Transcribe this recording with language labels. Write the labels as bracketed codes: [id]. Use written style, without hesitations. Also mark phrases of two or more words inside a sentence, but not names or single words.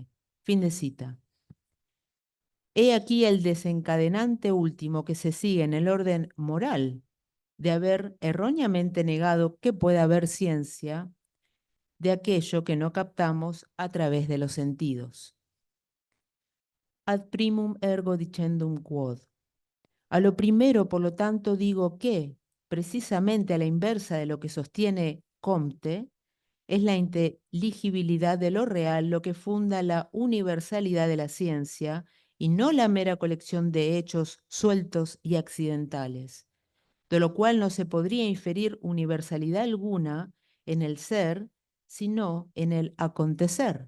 [es] Fin de cita. He aquí el desencadenante último que se sigue en el orden moral de haber erróneamente negado que pueda haber ciencia de aquello que no captamos a través de los sentidos. [la] Ad primum ergo dicendum quod. [es] A lo primero, por lo tanto, digo que, precisamente a la inversa de lo que sostiene Comte, es la inteligibilidad de lo real lo que funda la universalidad de la ciencia y no la mera colección de hechos sueltos y accidentales, de lo cual no se podría inferir universalidad alguna en el ser, sino en el acontecer.